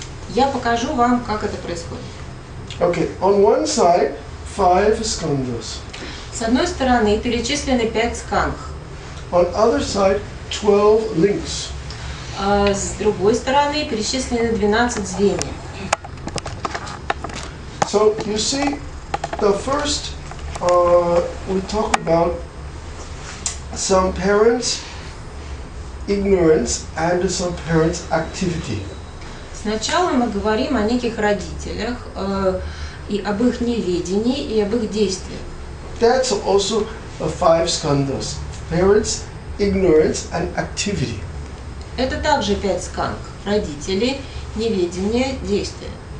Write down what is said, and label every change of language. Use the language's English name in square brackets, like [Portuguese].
[Russian] Я покажу вам, как это происходит. [English] Okay, on one side, 5 skandhas. [Russian] С одной стороны перечислены 5 скандх, [English] On other side, 12 links. [Russian] а с другой стороны перечислены 12 звеньев. [English] So you see, the first we talk about some parents' ignorance and some parents' activity. [Russian] Сначала мы говорим о неких родителях и об их неведении и об их действиях. [English] That's also 5 skandhas: parents, ignorance, and activity. [Russian] Это также 5 скандх: родители, неведение, действия.